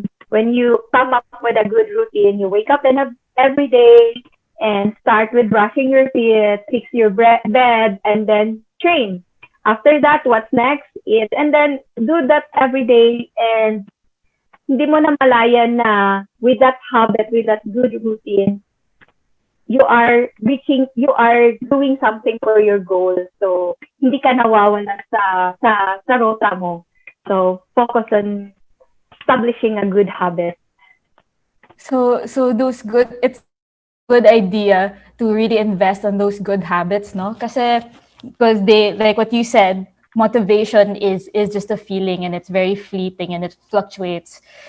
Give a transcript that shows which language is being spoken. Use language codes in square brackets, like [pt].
[en] when you come up with a good routine, you wake up every day and start with brushing your teeth, fix your bed, and then train. After that, what's next? Eat. And then do that every day, and [tl] hindi mo na malayan na [en] with that habit, with that good routine, you are doing something for your goal. [tl] So, hindi ka nawawala sa rota mo. [en] So, focus on establishing a good habit. So it's good idea to really invest on those good habits, no? Because they, like what you said, motivation is just a feeling, and it's very fleeting, and it fluctuates.